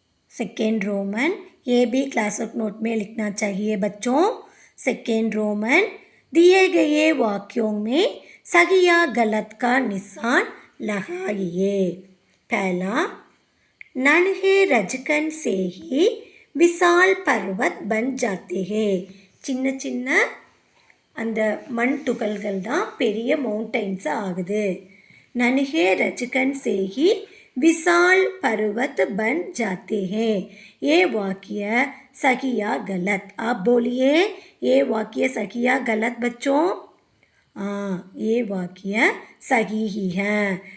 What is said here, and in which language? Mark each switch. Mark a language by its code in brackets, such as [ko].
[hi] Second Roman ये भी classwork note में लिखना चाहिए बच्चों। सेकेंड रोमन दिए गए वाक्यों में सही या गलत का निशान लगाइए। पहला, नन्हे रजकन से ही विशाल पर्वत बन जाते हैं। [ta] சின்ன சின்ன அந்த மண் துகள்கள் தான் பெரிய மவுண்டன்ஸ் ஆகுது। [hi] नन्हे रजकन से ही विशाल पर्वत बन जाते हैं। ये वाक्य सही या गलत? आप बोलिए, ये वाक्य सही या गलत बच्चों? हाँ, ये वाक्य सही ही है।